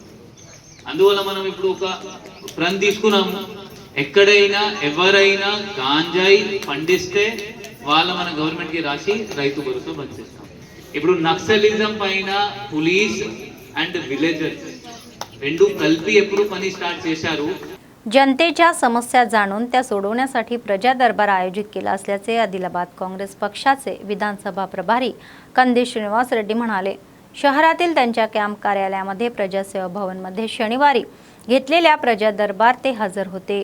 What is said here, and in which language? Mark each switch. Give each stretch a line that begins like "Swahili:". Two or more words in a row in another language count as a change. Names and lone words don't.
Telugu: అందువల్ల మనం ఇప్పుడు ఒక ప్రణ్ తీసుకున్నాము, ఎక్కడైనా ఎవరైనా గాంజాయి పండిస్తే మన గవర్నమెంట్కి రాసి రైతు భరోసా బంద్ చేస్తాం. ఇప్పుడు నక్సలిజం పైన
English: police and villagers
Telugu: రెండు కలిపి ఎప్పుడు పని स्टार्ट చేశారు.
Marathi: जनतेच्या समस्या जाणून त्या सोडवण्यासाठी प्रजा दरबार आयोजित केला असल्याचे आदिलाबाद काँग्रेस पक्षाचे विधानसभा प्रभारी कंदी श्रीनिवास रेड्डी म्हणाले. शहरातील त्यांच्या कॅम्प कार्यालयामध्ये प्रजासेवा भवनमध्ये शनिवारी घेतलेल्या प्रजा दरबार ते हजर होते.